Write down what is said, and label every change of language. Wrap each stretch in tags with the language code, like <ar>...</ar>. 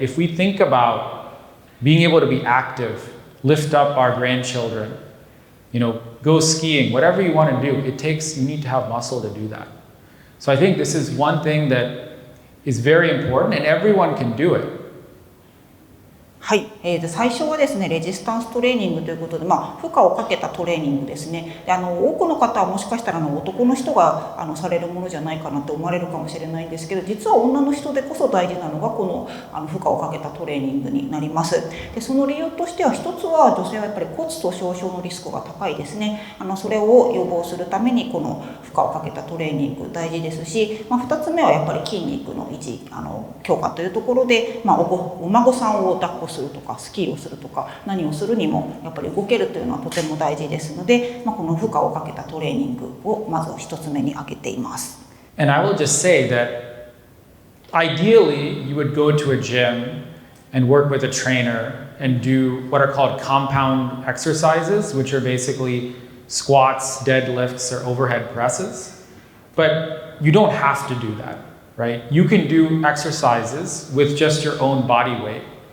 <en>If we think about being able to be active, lift up our grandchildren, go skiing, whatever you want to do, you need to have muscle to do that. So I think this is one thing that is very important and everyone can do it.</en> <ja>はい、最初はですねレジスタンストレーニングということで、負荷をかけたトレーニングですね。で多くの方はもしかしたら男の人がされるものじゃないかなと思われるかもしれないんですけど、実は女の人でこそ大事なのがこの負荷をかけたトレーニングになります。でその理由としては、一つは女性はやっぱり骨粗しょう症のリスクが高いですね。それを予防するためにこの負荷をかけたトレーニング大事ですし、2つ目はやっぱり筋肉の維持強化というところで、お孫さんを抱っこするとかスキーをするとか何をするにもやっぱり動けるというのはとても大事ですので、この負荷をかけたトレーニングをまず一つ目に挙げています。</ja> <en>And I will just say that ideally you would go to a gym and work with a trainer and do what are called compound exercises, which are basically squats, deadlifts, or overhead presses. But you don't have to do that, right? You can do exercises with just your own body weight.</en>